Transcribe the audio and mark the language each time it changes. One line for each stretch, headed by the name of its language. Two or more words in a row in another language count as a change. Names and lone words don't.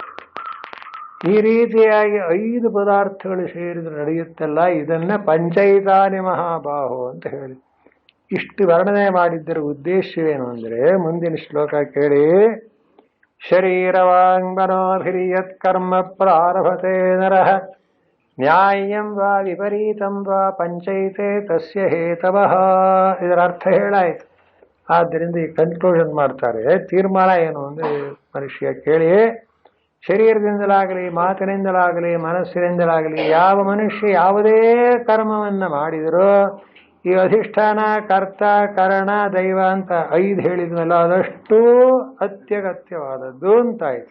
Kannada: ಈ ರೀತಿಯಾಗಿ 5 ಪದಾರ್ಥಗಳು ಸೇರಿದ್ರೆ ನಡೆಯುತ್ತಲ್ಲ, ಇದನ್ನ
Sanskrit: ಪಂಚೈತಾನಿ ಮಹಾಬಾಹು
Kannada: ಅಂತ ಹೇಳಿ ಇಷ್ಟು ವರ್ಣನೆ ಮಾಡಿದ್ದರ ಉದ್ದೇಶವೇನು ಅಂದ್ರೆ, ಮುಂದಿನ ಶ್ಲೋಕ ಕೇಳಿ.
Sanskrit: ಶರೀರವಾಂಗ್ಮನೋಭಿರ್ಯತ್ ಕರ್ಮ ಪ್ರಾರಭತೆ ನರಃ ನ್ಯಾಯಂ ವಾ ವಿಪರೀತಂ ವಾ ಪಂಚೈತೆ ತಸ್ಯ ಹೇತವಃ.
Kannada: ಇದರ ಅರ್ಥ ಹೇಳಾಯ್ತು. ಆದ್ದರಿಂದ ಈ ಕನ್ಕ್ಲೂಷನ್ ಮಾಡ್ತಾರೆ. ತೀರ್ಮಾನ ಏನು ಅಂದ್ರೆ, ಮನುಷ್ಯ ಕೇಳಿ, ಶರೀರದಿಂದಲಾಗಲಿ, ಮಾತಿನಿಂದಲಾಗಲಿ, ಮನಸ್ಸಿನಿಂದಲಾಗಲಿ ಯಾವ ಮನುಷ್ಯ ಯಾವುದೇ ಕರ್ಮವನ್ನು ಮಾಡಿದರೂ ಈ ಅಧಿಷ್ಠಾನ, ಕರ್ತ, ಕರಣ, ದೈವ ಅಂತ 5 ಹೇಳಿದ್ಮೇಲೆ ಅದಷ್ಟು ಅತ್ಯಗತ್ಯವಾದದ್ದು ಅಂತಾಯಿತು.